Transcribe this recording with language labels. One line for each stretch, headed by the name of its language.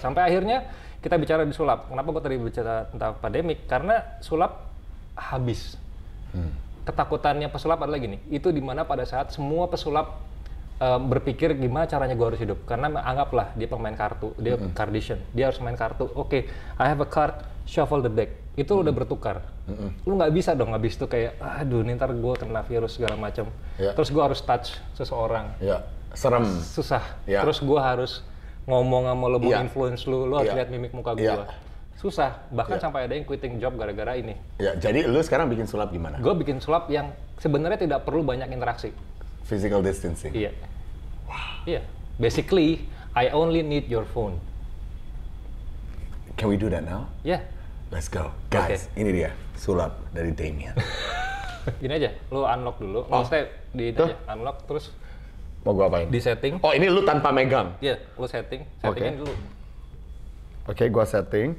Indonesian: Sampai akhirnya kita bicara di sulap. Kenapa gue tadi bicara tentang pandemik? Karena sulap habis. Ketakutannya pesulap adalah gini. Itu dimana pada saat semua pesulap berpikir gimana caranya gue harus hidup. Karena anggaplah dia pemain kartu, dia Kardashian. Dia harus main kartu.
English: Oke, I have a card, shuffle the deck.
Indonesian: Itu udah bertukar. Lu nggak bisa dong habis itu kayak, aduh nih ntar gue kena virus segala macam. Terus gue harus
English: touch
Indonesian: seseorang. Serem. Susah. Terus gue harus ngomong sama lo, mau
English: influence
Indonesian: lu harus lihat mimik muka gue. Susah. Bahkan sampai ada yang
English: quitting job
Indonesian: gara-gara ini. Jadi lu sekarang bikin sulap gimana? Gue bikin sulap yang sebenarnya tidak perlu banyak interaksi.
English: Physical distancing.
Indonesian: Iya.
English: Wow.
Indonesian: Iya.
English: Basically, I only need your phone. Can we do that now? Yeah. Let's go.
Indonesian: Guys, ini dia sulap dari Damien. Gini aja, lu unlock dulu. Maksudnya di aja, unlock terus mau gua apain? di setting. Oh, ini lu tanpa megang? Iya, lu settingin dulu. Oke, gua setting.